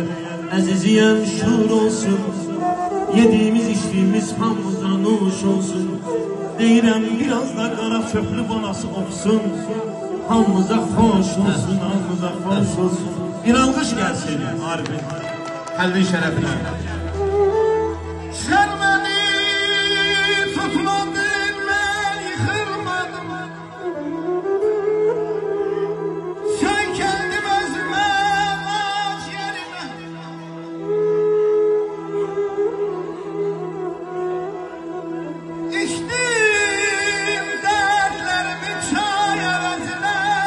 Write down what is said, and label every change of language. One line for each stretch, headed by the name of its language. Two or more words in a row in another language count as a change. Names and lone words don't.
Azerbaijani: Əziziyəm şur olsun,
Turkish: yediğimiz içtiğimiz
Azerbaijani: hamımıza nuş olsun. Deyirəm biraz da qara çöplü balası olsun. Hamımıza xoş olsun, hamımıza xoş olsun. Bir alqış gəlsin Arif'in qəlbin şərəfinə.
Turkish: Sen beni tutmadın, ben yıkılmadım. Sen kendim özüme, ağaç yerime. İçtim dertlerimi çay arasına.